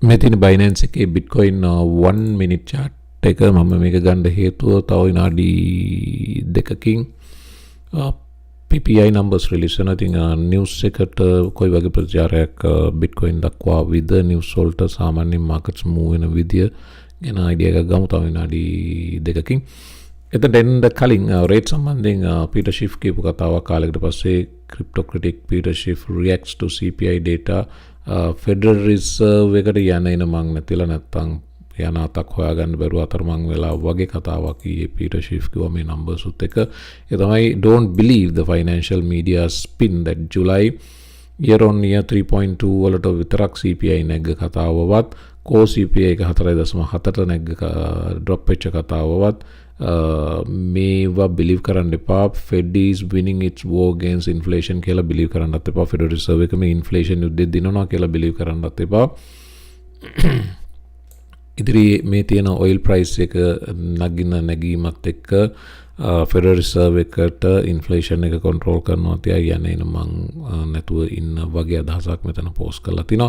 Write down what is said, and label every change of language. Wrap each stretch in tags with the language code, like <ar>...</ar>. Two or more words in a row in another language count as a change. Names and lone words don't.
<si>මේ තියෙන Binance එකේ Bitcoin 1</si> <en>minute chart</en> <si>එක මම මේක ගන්න හේතුව තව විනාඩි දෙකකින්</si> <en>PPI numbers release</en> <si>වෙනවා. ඉතින් news එකට කොයි වගේ ප්‍රචාරයක් Bitcoin දක්වා විද news වලට සාමාන්‍ය</si> <en>markets move</en> <si>වෙන විදිය ගැන idea එකක් ගමු තව විනාඩි දෙකකින්. එතෙන් එන්න කලින් rate සම්බන්ධයෙන් Peter Schiff කියපු කතාවක් කාලයකට පස්සේ</si> <en>crypto critic Peter Schiff reacts to CPI data</en> <si>Federal Reserve එකට යන එන මං නැතිලා නැත්තම් යන අතක් හොයාගන්න බැරුව අතරමං වෙලා වගේ කතාවක් ඊයේ Peter Schiff කිව්වා මේ numbers උත් එක. ඒ තමයි</si> <en>don't believe the financial media spin that July year on year</en> <si>3.2 වලට විතරක් CPI නැග්ග කතාවවත් core CPI එක 4.7ට නැග්ග drop වෙච්ච කතාවවත් මේවා believe කරන්න එපා.</si> <en>Fed is winning its war against inflation</en> <si>කියලා believe කරන්නත් එපා. Federal Reserve එක මේ inflation යුද්ධය දිනනවා කියලා believe කරන්නත් එපා. ඉදිරි මේ තියෙන</si> <en>oil price</en> <si>එක නගින නැගීමත් එක්ක Federal Reserve එකට inflation එක control කරනවා තියා යන්නේ මං නැතුව ඉන්න වගේ අදහසක් මෙතන post කරලා තිනවා.</si>